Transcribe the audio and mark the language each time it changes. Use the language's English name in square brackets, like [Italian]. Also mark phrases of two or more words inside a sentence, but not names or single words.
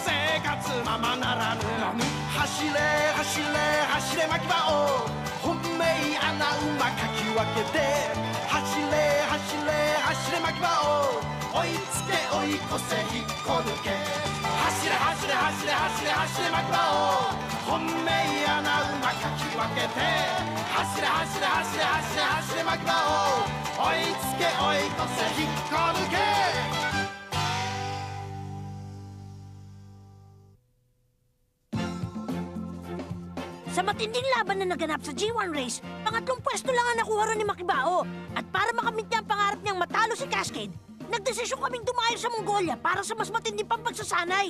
[Japanese] 生活ままならぬ走れ走れ走れ巻き場を本命穴馬かき分けて走れ走れ走れ巻き場を追いつけ追い越せ引っこ抜け走れ走れ走れ走れ走れ巻き場を本命穴馬かき分けて走れ走れ走れ走れ走れ巻き場を追いつけ追い越せ引っこ抜け [Filipino] Sa matinding laban na naganap sa G1 race, pangatlong pwesto lang ang nakuha ron ni Makibao. At para makamit niya ang pangarap niyang matalo si Cascade, nagdesisyon kaming dumayo sa Mongolia para sa mas matindi pang pagsasanay.